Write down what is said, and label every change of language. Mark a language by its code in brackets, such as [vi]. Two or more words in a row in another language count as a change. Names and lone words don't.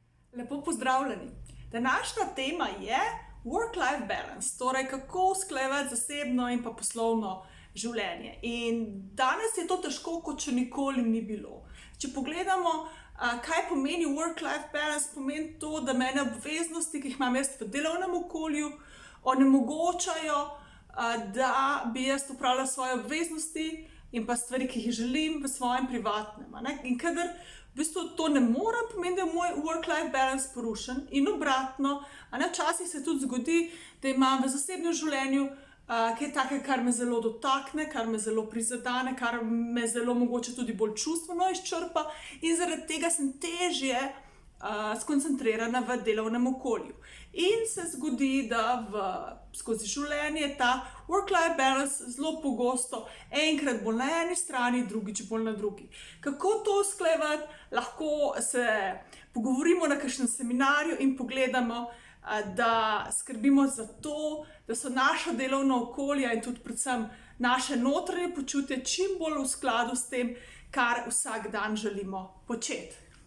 [sl] Lepo pozdravljeni. Današnja tema je [en] work-life balance, [sl] torej kako usklajevati zasebno in pa poslovno življenje. In danes je to težko, kot še nikoli ni bilo. Če pogledamo, kaj pomeni [en] work-life balance, [sl] pomeni to, da mene obveznosti, ki jih imam jaz v delovnem okolju, onemogočajo, da bi jaz opravljala svoje obveznosti in pa stvari, ki jih želim v svojem privatnem. In kadar v bistvu to ne morem, pomeni, da je moj [en] work-life balance [sl] porušen in obratno. Včasih se tudi zgodi, da imam v zasebnem življenju kaj takega, kar me zelo dotakne, kar me zelo prizadene, kar me zelo mogoče tudi bolj čustveno izčrpa in zaradi tega sem težje skoncentrirana v delovnem okolju. In se zgodi, da skozi življenje ta [en] work-life balance [sl] zelo pogosto enkrat bolj na eni strani, drugič bolj na drugi. Kako to usklajevati? Lahko se pogovorimo na kakšnem seminarju in pogledamo, da skrbimo za to, da so naša delovna okolja in tudi predvsem naše notranje počutje čim bolj v skladu s tem, kar vsak dan želimo početi.